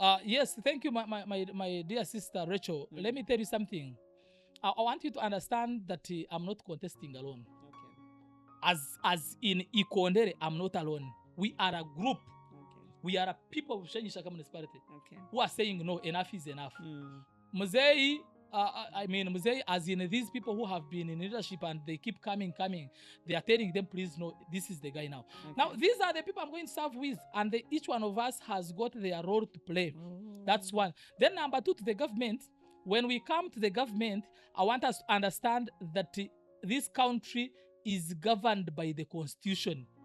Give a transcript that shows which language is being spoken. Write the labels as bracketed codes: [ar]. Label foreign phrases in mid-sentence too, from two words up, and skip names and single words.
[en] Yes, thank you, my dear sister Rachel. Let me tell you something. I want you to understand that I'm not contesting alone. Okay. As in IKondere, I'm not alone. We are a group. Okay. We are a people of Bushenyi Shaka municipality Okay. who are saying no, enough is enough. Mm. [nyn] Muzei, Muzei, [en] as in these people who have been in leadership and they keep coming, they are telling them, please, no, this is the guy now. Okay. Now, these are the people I'm going to serve with, and each one of us has got their role to play. Oh. That's one. Then number two, to the government. When we come to the government, I want us to understand that this country is governed by the constitution.